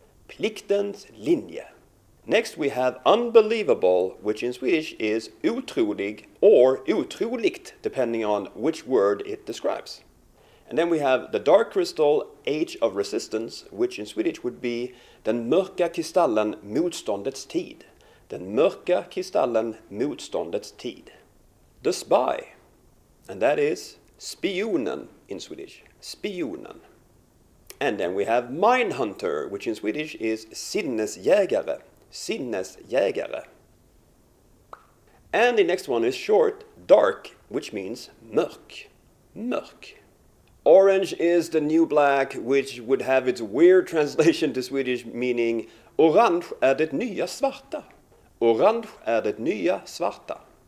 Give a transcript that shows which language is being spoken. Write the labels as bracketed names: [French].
[English] Pliktens linje. Next we have Unbelievable, which in Swedish is otrolig or otroligt, depending on which word it describes. And then we have The Dark Crystal, Age of Resistance, which in Swedish would be Den mörka kristallen, motståndets tid. [Swedish] Den mörka kristallen, motståndets tid. [English] The Spy, and that is Spionen in Swedish. Spionen. And then we have Mindhunter, which in Swedish is Sinnesjägare. Sinnesjägare. And the next one is short, Dark, which means mörk. Mörk. Orange is the new black, which would have its weird translation to Swedish meaning Orange är det nya svarta. [Swedish] Orange är det nya svarta.